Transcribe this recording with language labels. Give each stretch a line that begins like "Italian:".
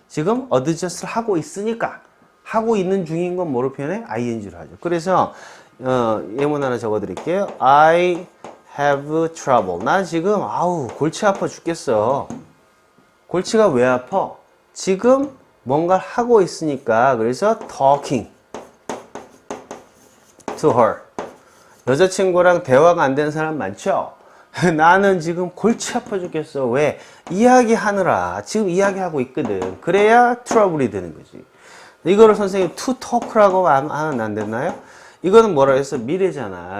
Korean: 지금 adjust를 하고 있으니까. 하고 있는 중인 건 뭐로 표현해? ing로 하죠. 그래서 예문 하나 적어 드릴게요.
English: I have trouble.
Korean: 나 지금 골치 아파 죽겠어. 골치가 왜 아파? 지금 뭔가를 하고 있으니까. 그래서
English: talking to her.
Korean: 여자친구랑 대화가 안 되는 사람 많죠? 나는 지금 골치 아파 죽겠어. 왜? 이야기하느라 지금 이야기하고 있거든. 그래야 트러블이 되는 거지. 이거를 선생님 to talk라고 하면 안 됐나요? 이거는 뭐라 해서 미래잖아.